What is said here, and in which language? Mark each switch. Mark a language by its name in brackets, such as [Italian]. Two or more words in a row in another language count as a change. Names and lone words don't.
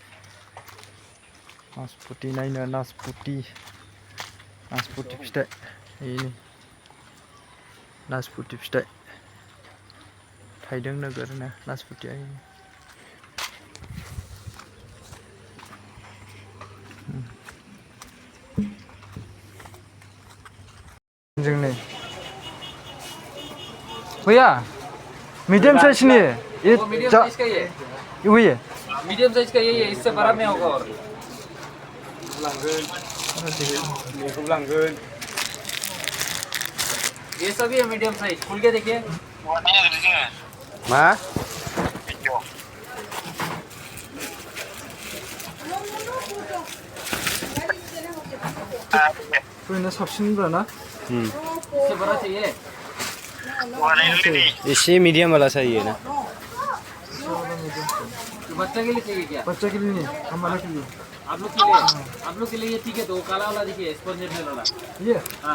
[Bodo] नायनो नासपुटि फिथाइ बेनो नासपुटि फिथाइ थाइदों नोगोरनो नासपुटिया जों नै [Hindi] भैया मीडियम साइज नहीं है ये [English] medium size [Hindi] का ही है वही है [English] medium size [Hindi] का यही है इससे बड़ा में होगा और ये सभी है [English] medium size [Hindi] खुल के देखिए [Bodo] मा फैनो साबसिन ना [Hindi] इससे बड़ा चाहिए इसे मीडियम वाला चाहिए ना तो बच्चा के लिए चाहिए क्या बच्चे के लिए नहीं हमारे के लिए आप लोग के लिए ठीक है तो काला वाला देखिए स्पॉन्ज वाला ये हाँ